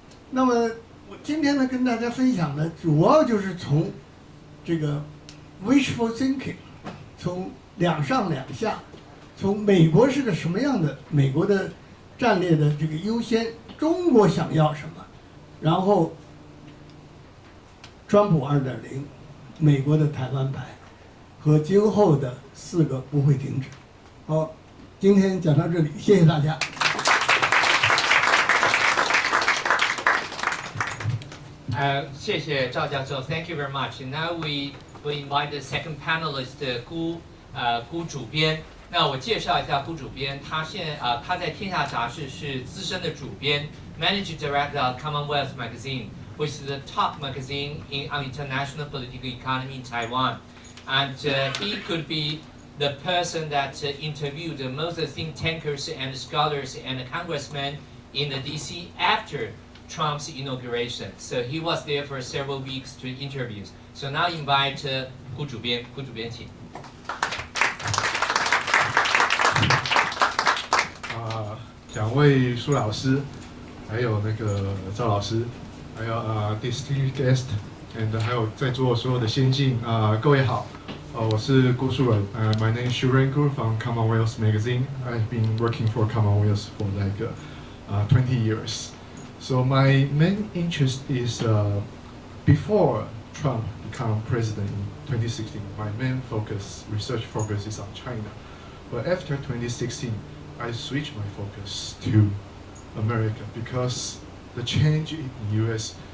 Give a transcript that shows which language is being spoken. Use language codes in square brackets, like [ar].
[zh] 那么我今天呢，跟大家分享的主要就是从这个 wishful thinking， 从两上两下，从美国是个什么样的，美国的战略的这个优先，中国想要什么，然后川普2.0，美国的台湾牌，和今后的4个不会停止。好，今天讲到这里，谢谢大家。谢谢赵教授 [en] ，Thank you very much. Now we invite the second panelist 辜主编。 [zh] 那我介绍一下辜主编，他在天下杂志是资深的主编 [en] ，Managing Director of Commonwealth Magazine, which is the top magazine on international political economy in Taiwan. And he could be the person that interviewed the most think tankers and scholars and congressmen in the DC after Trump's inauguration. So he was there for several weeks to interviews. So now invite 辜主编请。 [zh] 两位苏老师，还有那个赵老师，还有 [en] distinguished guest， [zh] 还有在座所有的先进各位好，我是辜树人， [en] my name is Shuren Gu from Commonwealth Magazine. I've been working for Commonwealth for like 20 years. So my main interest is before Trump became president in 2016. My main research focus is on China. But after 2016, I switched my focus to America because the change in the U.S.